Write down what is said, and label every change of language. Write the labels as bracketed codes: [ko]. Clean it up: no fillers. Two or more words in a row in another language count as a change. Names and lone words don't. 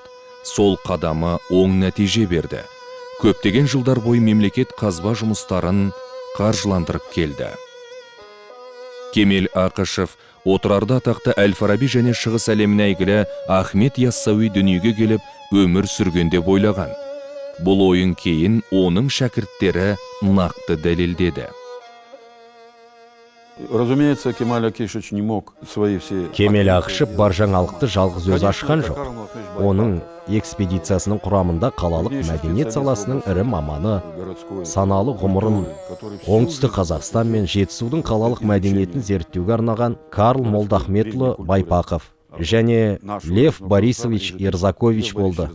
[kk] Сол қадамы оң нәтиже берді. Көптеген жылдар бойы мемлекет қазба жұмыстарын қаржыландырып келді. Кемел Ақышев Отырарда атақты Әл-Фараби және шығыс әлеміне әйгілі Ахмет Яссауи дүниеге келіп өмір сүргенде ойлаған. Бұл ойын кейін оның шәкірттері нақты дәлелдеді. [ru] Разумеется, Кемаль Акишевич не мог свои все... [kk] Кемел Ақышев бар жаңалықты жалғыз өзі ашқан жоқ. Оның экспедициясының құрамында қалалық мәдениет саласының ірі маманы, саналы ғұмырын оңтүстік Қазақстан мен Жетісудың қалалық мәдениетін зерттеуге арнаған Карл Молдахметұлы Байпақов және Лев Борисович Ерзакович болды.